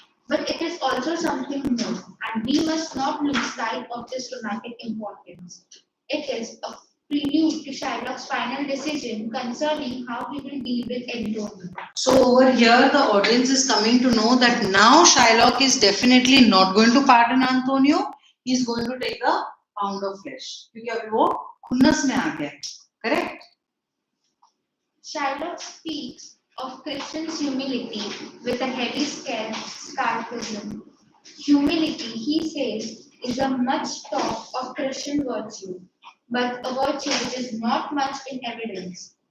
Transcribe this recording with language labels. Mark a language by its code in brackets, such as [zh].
[en] But it is also something more, and we must not lose sight of this dramatic importance. It is a prelude to Shylock's final decision concerning how we will deal with Antonio. So over here, the audience is coming to know that now Shylock is definitely not going to pardon Antonio. He is going to take a pound of flesh. [hi] क्योंकि अभी वो खुन्नस में आ गया, correct? [en] Shylock speaks of Christian's humility with a heavy sarcasm. Humility, he says, is a much talk of Christian virtue, but a virtue which is not much in evidence.